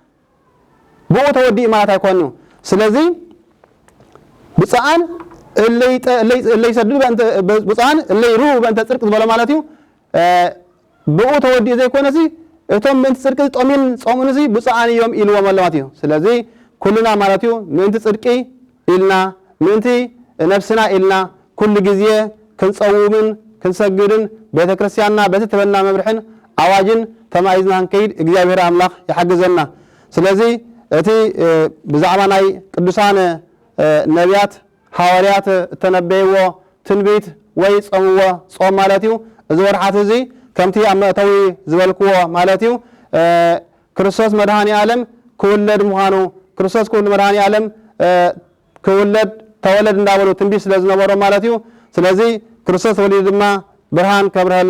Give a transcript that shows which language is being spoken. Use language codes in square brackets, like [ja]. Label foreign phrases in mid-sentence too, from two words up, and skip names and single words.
[ti] ብኡ ተወዲእ ማለት ኣይኮኑ ስለዚህ ብጻን እለይ ሰድዱ ብጻን እለይ ሩ በእንተ ጽድቅ ዝበለ ማለት እዩ ብኡ ተወዲእ ዘይኮነሲ እቶም ምእንቲ ጽድቂ ጦሚን ጾሙን እዚ ብጻን እዮም ኢልዎም ማለት እዩ ስለዚህ ኩልና ማለት እዩ ምእንቲ ጽድቂ ኢልና ምእንቲ ነፍስና ኢልና ኩሉ ግዜ ክንጸውምን ክንሰግድን ቤተክርስቲያንና በቲ ተበልና መብርሕን አዋጅን ተማይዝና ክንከይድ እግዚአብሔር አምላክ ይሐግዘና ስለዚህ እቲ ብዛዕባ ናይ ቅዱሳን ነቢያት ሐዋርያት ተነበይዎ ትንቢት ወይ ጾምዎ ጾም ማለት እዩ እዚ ወርሓት እዚ ከምቲ ኣብ መእተዊ ዝበልክዎ ማለት እዩ ክርስቶስ መድኃኒ ዓለም ክውለድ ምዃኑ ክርስቶስ ክውለድ መድኃኒ ዓለም ክውለድ ተወለድ እንዳበሉ ትንቢት ስለዝነበሮ ማለት እዩ ስለዚህ ክርስቶስ ተወሊዱ ድማ ብርሃን ከብርሃልና